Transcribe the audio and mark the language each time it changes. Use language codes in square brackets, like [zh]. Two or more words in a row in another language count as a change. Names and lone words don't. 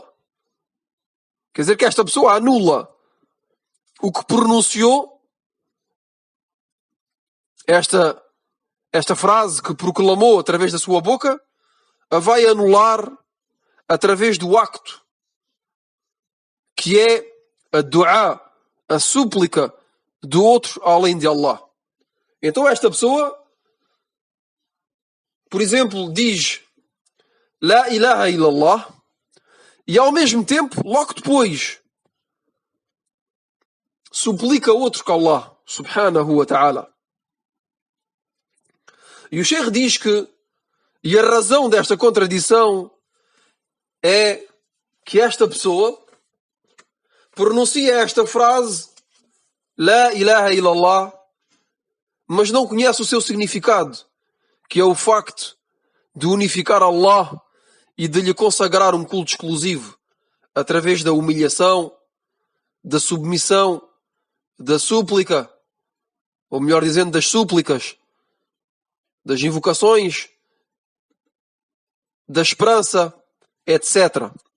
[pt] Quer dizer que esta pessoa anula o que pronunciou, esta frase que proclamou através da sua boca, a vai anular através do acto, que é a du'a, a súplica do outro além de Allah. Então esta pessoa, por exemplo, diz [ar] لا إله إلا الله [pt] e ao mesmo tempo, logo depois, suplica outro que Allah [ar] سبحانه وتعالى. [pt] E o Sheikh diz que, e a razão desta contradição é que esta pessoa pronuncia esta frase [ar] لا إله إلا الله, [pt] mas não conhece o seu significado, que é o facto de unificar Allah e de lhe consagrar um culto exclusivo através da humilhação, da submissão, da súplica, ou melhor dizendo, das súplicas, das invocações, da esperança, etc.